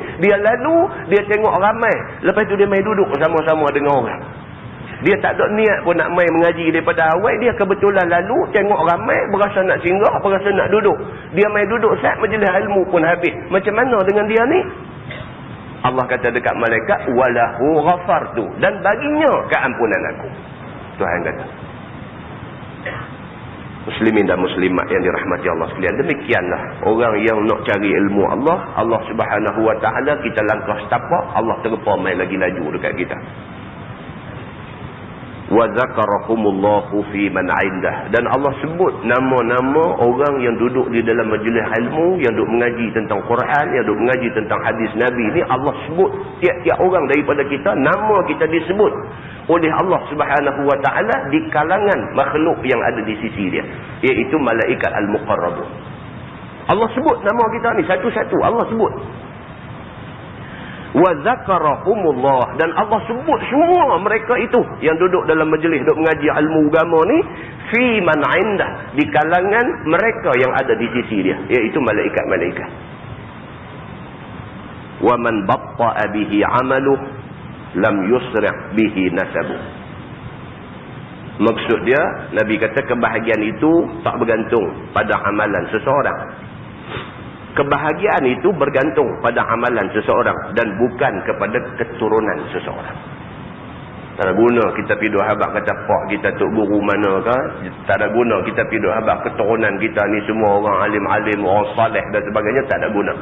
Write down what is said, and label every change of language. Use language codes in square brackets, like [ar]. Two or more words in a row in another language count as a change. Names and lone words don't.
[ms] Dia lalu, dia tengok ramai. Lepas tu dia main duduk sama-sama dengan orang. Dia tak ada niat pun nak main mengaji daripada awal. Dia kebetulan lalu, tengok ramai, berasa nak singgah, berasa nak duduk. Dia main duduk saat majlis ilmu pun habis. Macam mana dengan dia ni? Allah kata dekat malaikat, [ar] وله غفرت, [ms] dan baginya keampunan aku. Tuhan kata. Muslimin dan muslimat yang dirahmati Allah sekalian, demikianlah orang yang nak cari ilmu Allah, Allah Subhanahu wa taala, kita langkah setapak, Allah terpa mai lagi laju dekat kita. [ar] وذكرهم الله في من عنده, [ms] dan Allah sebut nama-nama orang yang duduk di dalam majlis ilmu, yang duduk mengaji tentang Quran, yang duduk mengaji tentang hadis Nabi ni. Allah sebut tiap-tiap orang daripada kita, nama kita disebut oleh Allah Subhanahu wa taala di kalangan makhluk yang ada di sisi dia, iaitu malaikat al-muqarrabun. Allah sebut nama kita ni satu-satu, Allah sebut. [ar] وذكرهم الله, [ms] dan Allah sebut semua mereka itu yang duduk dalam majlis duduk mengaji ilmu agama ni, [ar] في من عنده, [ms] di kalangan mereka yang ada di sisi dia, iaitu malaikat-malaikat. [ar] ومن بطأ به عمله لم يسرع به نسبه. [ms] Maksud dia, Nabi kata kebahagiaan itu tak bergantung pada amalan seseorang. Kebahagiaan itu bergantung pada amalan seseorang dan bukan kepada keturunan seseorang. Tak ada guna kita pergi duk habaq kata pak kita tok guru mana ke, tak ada guna kita pergi duk habaq keturunan kita ni semua orang alim-alim, orang saleh dan sebagainya, tak ada guna.